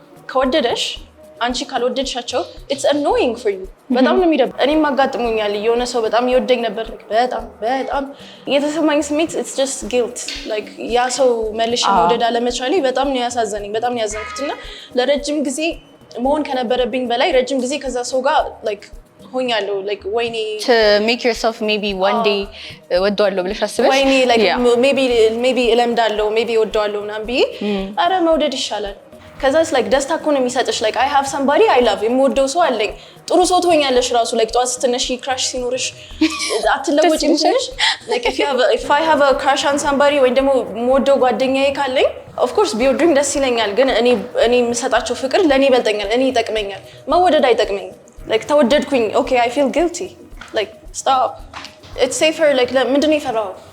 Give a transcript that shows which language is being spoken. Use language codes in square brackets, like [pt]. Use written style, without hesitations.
[am] ከወደደሽ አንቺ ካልወደድሻቸው [en] it's annoying for you። [am] በጣም ነው የሚደብር። እኔም አጋጥሞኛል። የሆነ ሰው በጣም ይወደኝ ነበር። በጣም የተሰማኝ ስሜት [en] it's just guilt like [am] ያ ሰው መልሼ መውደድ አለመቻሌ በጣም ነው ያሳዘነኝ። በጣም ነው ያዘንኩትና ለረጅም ጊዜ መሆን ከነበረብኝ በላይ ረጅም ጊዜ ከዛ ሰው ጋር like ሆኛለሁ። like ወይኔ [en] to make yourself maybe one day [am] ወደዋለሁ ብለሽ አስበሽ ወይኔ like maybe እለምዳለሁ maybe ወደዋለሁ ምናምን ብዬ አረ መውደድ ይሻላል። ከዛስ like ደስታ እኮ ነው የሚሰጥሽ። [en] like I have somebody I love [am] የምወደው ሰው አለኝ። ጥሩ ሰው ትሆኛለሽ ራሱ like ጠዋት ስትነሺ ክራሽ ሲኖርሽ አትለወጪም ትንሽ [en] like if I have a crush on somebody [am] ወይ ደግሞ የምወደው ጓደኛዬ ካለኝ [en] of course [am] ቢወዱኝ ደስ ይለኛል። ግን እኔ የምሰጣቸው ፍቅር ለኔ ይበልጠኛል፣ እኔ ይጠቅመኛል። መወደድ አይጠቅመኝም። like ተወደድኩኝ [en] okay I feel guilty like stop it's safer like [am] ምንድነው የፈራው?